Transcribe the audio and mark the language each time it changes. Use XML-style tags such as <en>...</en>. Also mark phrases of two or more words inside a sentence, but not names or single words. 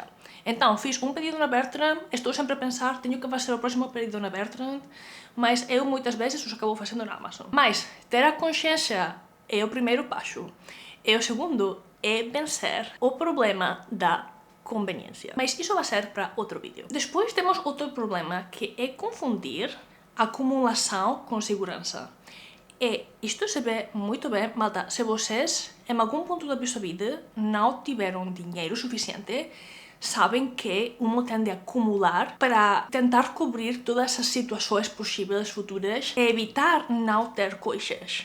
<gl>Entón, fiz un pedido na Bertrand, estou sempre a pensar, teño que facer o próximo pedido na Bertrand, mas eu moitas veces os acabo facendo na Amazon. Mas, ter a consciencia é o primeiro paso. E o segundo é vencer o problema da conveniencia. Mas iso vai ser para outro vídeo. Despois temos outro problema,</gl> <pt>que é confundir acumulação com segurança. E isto se vê muito bem, malta, se vocês, em algum ponto da vossa vida, não tiveram dinheiro suficiente, sabem que uno tende a acumular para tentar cobrir todas as situações possíveis futuras e evitar não ter coisas.</pt>